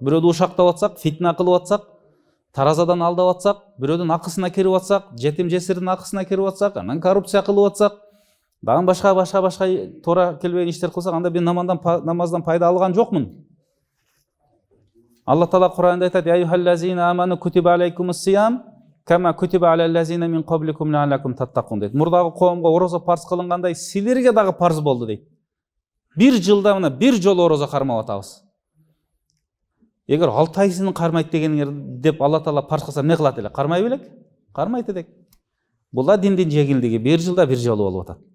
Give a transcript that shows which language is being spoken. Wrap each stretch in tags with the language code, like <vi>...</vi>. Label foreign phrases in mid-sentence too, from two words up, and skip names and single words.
<ky>Бирөөдү ушактап атсак, фитна кылып атсак, таразадан алдап атсак, бирөөдүн акысына кирип атсак, жетим жесирдин акысына кирип атсак, анан коррупция кылып атсак, дагы башка туура келбеген иштер кылсак, анда мен намаздан пайда алган жокмун. Алла Таала Кур'анда айтат:</ky> <ar>"يا أيها الذين آمنوا كتب عليكم الصيام كما كتب على الذين من قبلكم لعلكم تتقون" дейт.</ar> <ky>Мурдагы коомго орозо парз кылынгандай, силерге дагы парз болду дейт. Бир жылда мына бир жолу орозо кармап атабыз. Эгер 6 айсын кармайт дегениңер деп Алла Таала парз кылса эмне кылат эле? Кармай белек? Кармайт элек. Бул да диндин жеңилдиги, бир жылда бир жолу болуп атат.</ky>